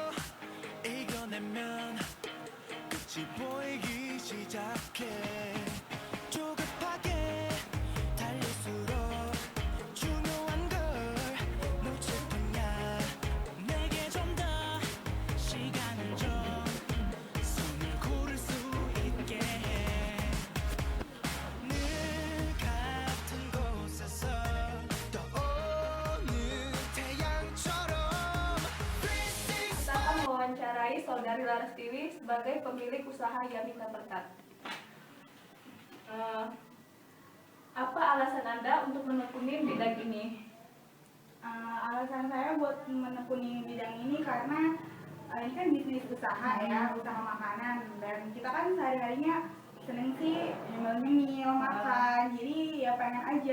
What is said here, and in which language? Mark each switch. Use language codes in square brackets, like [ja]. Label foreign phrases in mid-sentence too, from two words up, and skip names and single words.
[ko] 이겨내면 끝이 보이기 시작해 조급하게 달릴수록 중요한 걸 놓칠 뿐이야 내게 좀 더 시간을 줘 손을 고를 수 있게 해 늘 같은 곳에서 떠오는 태양처럼 [id] Kita akan mewawancarai saudari Larastiwi sebagai pemilik usaha Yummy Temper Tart. Apa alasan Anda untuk menekuni bidang ini? Alasan saya buat menekuni bidang ini karena ini kan bisnis usaha ya, usaha makanan, dan kita kan sehari-harinya seneng sih nyemil-nyemil makan, jadi ya pengen aja.